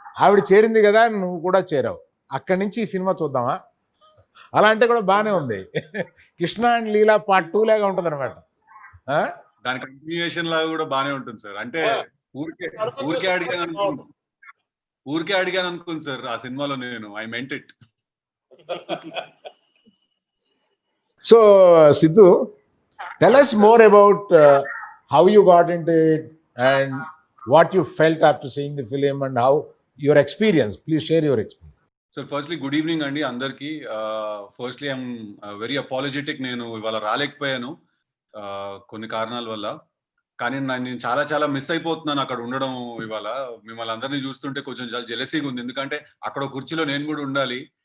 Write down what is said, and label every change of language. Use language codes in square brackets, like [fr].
[te] ఆవిడ చేరింది కదా, నువ్వు కూడా చేరావు. అక్కడి నుంచి ఈ సినిమా చూద్దామా, అలా అంటే కూడా బాగానే ఉంది. కృష్ణ అండ్ లీలా పార్ట్ 2 లాగా ఉంటుంది అనమాట. దాని కంటిన్యూయేషన్ లాగా కూడా బానే ఉంటుంది సార్. అంటే ఊరికే ఊరికే అడిగాను అనుకోండి, ఊరికే అడిగాను అనుకోండి సార్ ఆ సినిమాలో నేను [en] I meant it. So Siddhu, tell us more about how you got into it and what you felt after seeing the film and how your experience. Please share your experience. [te] Sir firstly good evening అండి అందరికి. Firstly [en] I'm very apologetic, [te] నేను ఇవాళ రాలేకపోయాను కొన్ని కారణాల వల్ల. కానీ నేను చాలా చాలా మిస్ అయిపోతున్నాను అక్కడ ఉండడం. ఇవాళ మిమ్మల్ని అందరినీ చూస్తుంటే కొంచెం చాలా జెలసీగా ఉంది, ఎందుకంటే అక్కడ కుర్చీలో నేను కూడా ఉండాలి.